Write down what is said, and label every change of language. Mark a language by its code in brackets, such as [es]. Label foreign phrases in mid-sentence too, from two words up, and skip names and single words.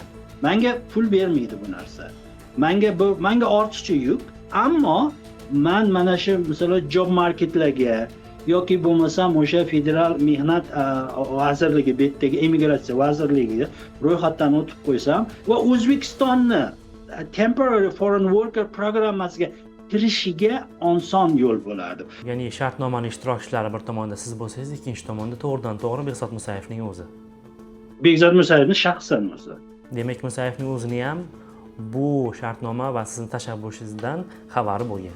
[uz] Menga pul bermaydi bu narsa. Menga ortiqcha yuk, ammo men mana shu masalan [en] job marketlarga [uz] yoki bo'lmasam o'sha federal mehnat vazirligi betdagi immigratsiya vazirligiga ro'yxatdan o'tib qo'ysam va O'zbekistonni [en] temporary foreign worker [uz] programmasiga kirishiga oson yo'l bo'lardi. Ya'ni shartnomaning ishtirokchilari bir tomonda siz bo'lsangiz, ikkinchi tomonda to'g'ridan-to'g'ri Behzod Musayevning o'zi. Behzod Musayevning shaxsan o'zi. Demak, Musayevning o'zini ham bu shartnoma va sizning tashabbusingizdan xabari bo'lgan.